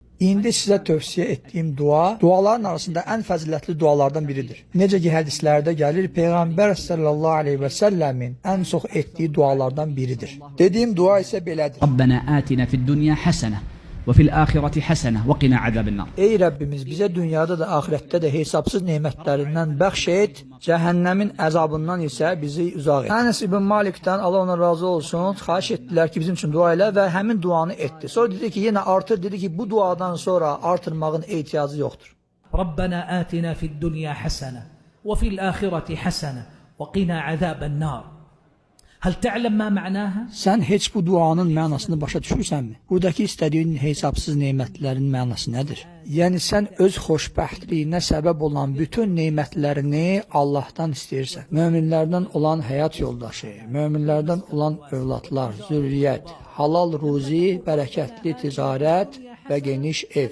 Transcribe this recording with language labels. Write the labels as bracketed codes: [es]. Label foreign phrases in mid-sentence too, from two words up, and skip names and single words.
[az] İndi sizə tövsiyə etdiyim dua, duaların arasında ən fəzilətli dualardan biridir. Necə ki, hədislərdə gəlir, Peyğəmbər [ar] صلى الله عليه [az] və səlləmin ən çox etdiyi dualardan biridir. Dediyim dua isə belədir. [ar] ربنا آتنا في الدنيا حسنة وفي الآخرة حسنة وقنا عذاب النار. [az] Ey Rəbbimiz, bizə dünyada da, ahirətdə də hesabsız nemətlərindən bəxş et, cəhənnəmin əzabından isə bizi uzaq et. Ənes ibn Malikdən, Allah ona razı olsun, xahiş etdilər ki, bizim üçün dua elə və həmin duanı etdi. Sonra dedi ki, yenə artır, dedi ki, bu duadan sonra artırmağın ehtiyacı yoxdur. [ar] ربنا آتنا في الدنيا حسنة وفي الآخرة حسنة وقنا عذاب النار. هل تعلم ما معناها? [az] Sən heç bu duanın mənasını başa düşürsənmi? Buradakı istədiyin hesabsız nemətlərin mənası nədir? Yəni sən öz xoşbəxtliyinə səbəb olan bütün nemətlərini Allahdan istəyirsən. Möminlərdən olan həyat yoldaşı, möminlərdən olan övladlar, zürriyyət, halal ruzi, bərəkətli ticarət və geniş ev.